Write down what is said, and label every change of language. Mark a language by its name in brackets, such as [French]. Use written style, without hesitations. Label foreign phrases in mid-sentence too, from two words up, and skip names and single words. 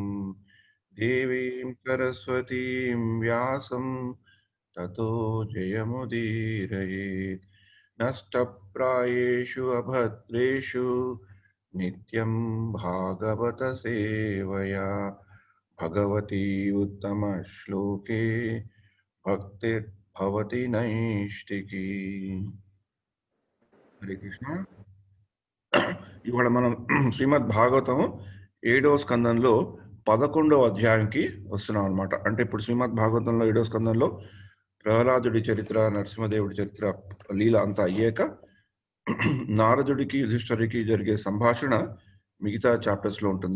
[Sanskrit] देवीं सरस्वतीं व्यासं ततो जयमुदीरयेत् नष्टप्रायेषु अभद्रेषु नित्यं भागवत सेवया भगवति उत्तम श्लोके भक्तिर् भवति नैष्ठिकी. [Telugu] హరే కృష్ణ. ఇవాళ మనం శ్రీమద్ భాగవతం 7వ స్కందంలో 11వ అధ్యాయంకి వస్తున్నాం అనమాట. అంటే ఇప్పుడు శ్రీమద్ భాగవతంలో 7వ స్కందంలో ప్రహ్లాదుడి చరిత్ర, నరసింహదేవుడి చరిత్ర, లీల అంతా అయ్యాక నారదుడికి యుధిష్ఠరికి జరిగే సంభాషణ మిగతా చాప్టర్స్ లో ఉంటుంది.